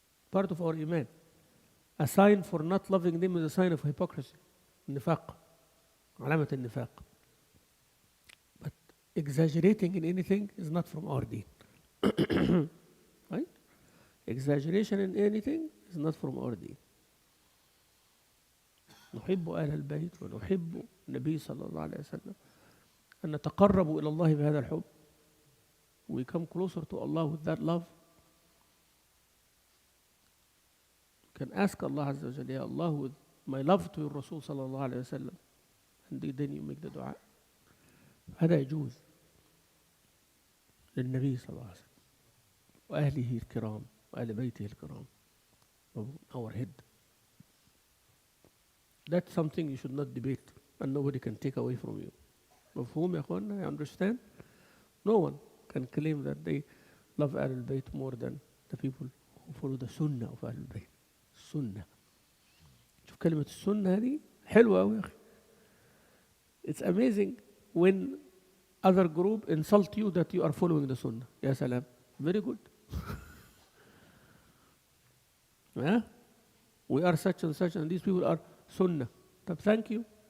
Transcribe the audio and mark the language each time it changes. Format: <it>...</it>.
<en>Part of our iman. A sign for not loving them is a sign of hypocrisy.</en> <ar>Nifaq. علامة النفاق.</ar> <en>But exaggerating in anything is not from our deen. Right? Exaggeration in anything is not from our deen.</en> <ar>نحب أهل البيت ونحب النبي صلى الله عليه وسلم أن نتقرب إلى الله بهذا الحب.</ar> <en>We come closer to Allah with that love. You can ask Allah Azza wa Jalla, Ya Allah, with my love to your Rasul صلى الله عليه وسلم, and then you make the dua.</en> <ar>هذا يجوز للنبي صلى الله عليه وسلم وأهله الكرام وأهل بيته الكرام.</ar> <en>Our head. That's something you should not debate and nobody can take away from you.</en> <ar>مفهوم يا أخوانا? You understand?</ar> <en>No one can claim that they love Ahlul Bayt more than the people who follow the Sunnah of Ahlul Bayt. Sunnah.</en> <ar>شوف كلمة السنة هذه حلوة أوي يا أخي.</ar> <en>It's amazing when other group insult you that you are following the Sunnah. يا سلام. Very good. Yeah? We are such and such and these people are Sunnah. طب thank you.</en>